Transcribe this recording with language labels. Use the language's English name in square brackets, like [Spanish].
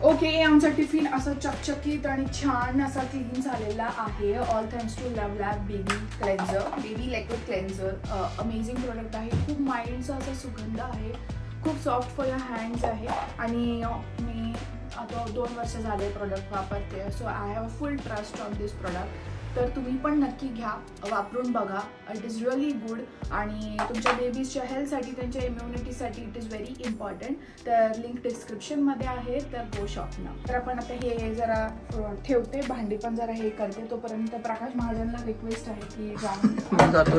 [Marathi] Okay, आमचा tiffin असं चकचकीत आणि छान असा क्लीन झालेला आहे, [English] all thanks to [Marathi] लवलॅब baby क्लेन्झर, baby liquid क्लेन्झर. Amazing product आहे. खूप माइल्डचा असा सुगंध आहे, खूप [English] soft for your hands [Marathi] आहे. आणि मी आता 2 वर्ष झाले प्रोडक्ट वापरते. [English] So I have full trust on this product. [Marathi] तर तुम्ही पण नक्की घ्या, वापरून बघा. [English] It is really good. [Marathi] आणि तुमच्या बेबीजच्या हेल्थसाठी, त्यांच्या इम्युनिटीसाठी [English] It is very important. [Marathi] तर लिंक डिस्क्रिप्शनमध्ये आहे, तर [English] go shop [Marathi] ना. तर आपण आता हे जरा ठेवते, भांडी पण जरा हे करते. तोपर्यंत प्रकाश महाजनला रिक्वेस्ट आहे की जाऊन